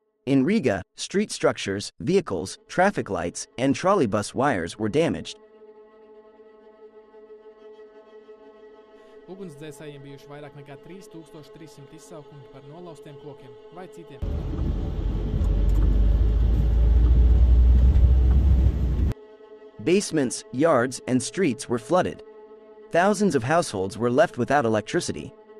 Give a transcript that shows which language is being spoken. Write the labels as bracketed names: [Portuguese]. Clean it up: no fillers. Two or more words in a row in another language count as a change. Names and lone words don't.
[English] In Riga, street structures, vehicles, traffic lights, and trolleybus wires were damaged. [Latvian] Ugunsdzēsējiem bijuši vairāk nekā 3300 izsaukumi par nolauztiem kokiem vai citiem. [English] Basements, yards, and streets were flooded. Thousands of households were left without electricity.